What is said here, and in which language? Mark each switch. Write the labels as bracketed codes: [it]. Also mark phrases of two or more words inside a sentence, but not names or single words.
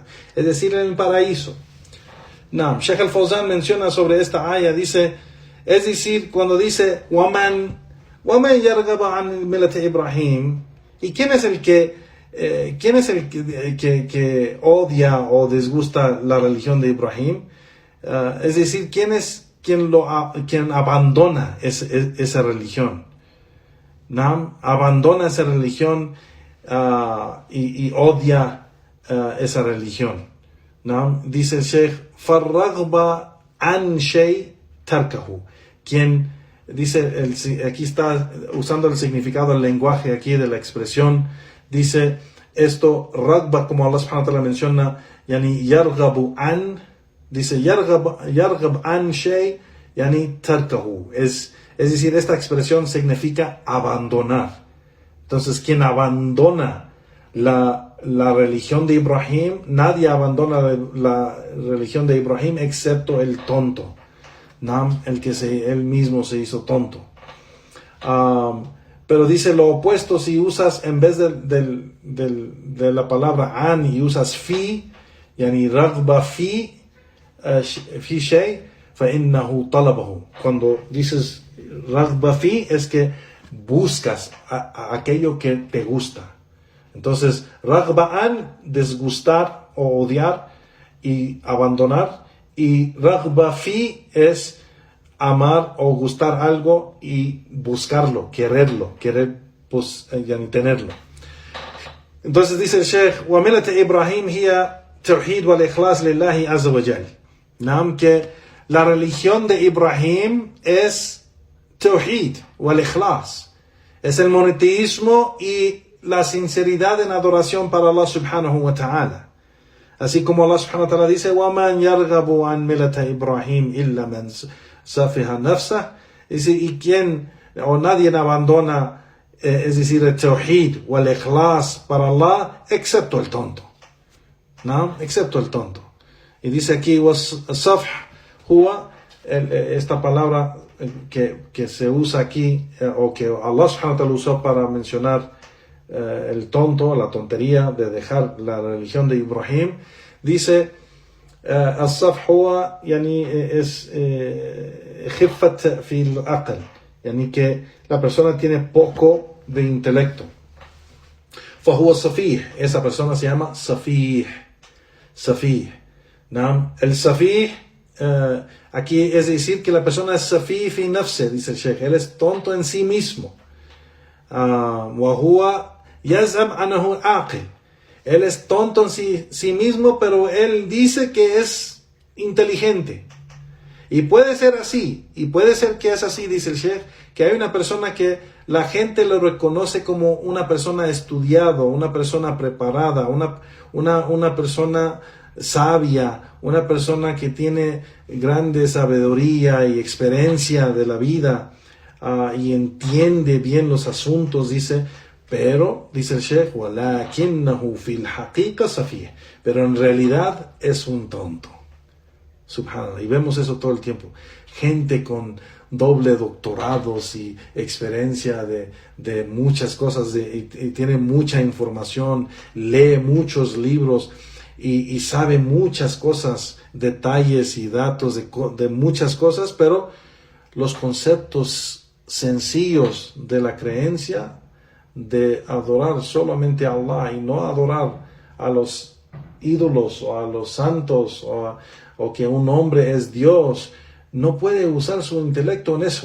[es] Es decir, en el paraíso. Naam, Sheikh al-Fawzan menciona sobre esta aya, dice, es decir, cuando dice [ar] وَمَنْ يَرْغَبَ عَنْ مِلَّةِ إِبْرَاهِيمَ, [es] ¿y quién es el que odia o desgusta la religión de Ibrahim? Es decir, quien abandona esa religión. Naam, abandona esa religión y odia esa religión. Naam, dice el Sheikh, [ar] فَالرَّغْبَ عَنْ شَيْءٍ تَرْكَهُ. [es] Quien dice, aquí está usando el significado del lenguaje aquí de la expresión, dice esto, ragba, como Allah [ar] سبحانه وتعالى [es] menciona, [ar] يعني يرغب عن, [es] dice [ar] يرغب عن شيء يعني تركه. [es] Es decir, esta expresión significa abandonar. Entonces, quien abandona la religión de Ibrahim, nadie abandona la religión de Ibrahim excepto el tonto. Naam, él mismo se hizo tonto. Pero dice lo opuesto, si usas en vez de la palabra an y usas fi, [ar] يعني رغبة في شيء فإنه طلبه. [es] Cuando dices [ar] رغبة في [es] es que buscas a aquello que te gusta. Entonces, [ar] رغبة عن, [es] desgustar o odiar, y abandonar, y [ar] رغبة في [es] es amar o gustar algo y buscarlo, querer pues, tenerlo. Entonces dice el Sheikh, [ar] وَمِلَةَ إِبْرَاهِيم هي توحيد والإخلاص لله عز وجل. [es] Que la religión de Ibrahim es [ar] توحيد والإخلاص, [es] es el monoteísmo y la sinceridad en adoración para Allah [ar] سبحانه وتعالى. [es] Así como Allah [ar] سبحانه وتعالى dice, وَمَنْ يَرْغَبُ عَنْ مِلَةَ إِبْرَاهِيم إِلَّا مَنْ سَفِهَ نَفْسَهُ. [es] Y quien o nadie abandona, es decir, el tawhid o el ikhlas para Allah, excepto el tonto. ¿No? Excepto el tonto. Y dice aquí, [ar] والسفه هو, [es] esta palabra que se usa aquí, o que Allah [ar] سبحانه وتعالى [es] usó para mencionar el tonto, la tontería de dejar la religión de Ibrahim, dice, [ar] السفه هو, [es] es [ar] خفة في العقل, [es] que la persona tiene poco de intelecto. [ar] فهو صفيح, [es] esa persona se llama صفيح. ¿No? El safih, aquí es decir que la persona es [ar] سفيه في نفسه, [es] dice el Sheikh, él es tonto en sí mismo. [ar] وهو يزعم أنه عاقل, [es] él es tonto en sí mismo, pero él dice que es inteligente. Y puede ser así, y puede ser que es así, dice el Sheikh, que hay una persona que la gente lo reconoce como una persona estudiada, una persona preparada, una persona sabia, una persona que tiene grande sabiduría y experiencia de la vida, y entiende bien los asuntos, dice, pero, dice el Sheikh, [ar] وَلَكِنَّهُ فِي الْحَقِيقَةِ صَفِيهٌ, [es] pero en realidad es un tonto. Subhanallah, y vemos eso todo el tiempo. Gente con doble doctorados y experiencia de muchas cosas, y tiene mucha información, lee muchos libros y sabe muchas cosas, detalles y datos de muchas cosas, pero los conceptos sencillos de la creencia de adorar solamente a Allah y no adorar a los ídolos o a los santos o que un hombre es Dios, no puede usar su intelecto en eso.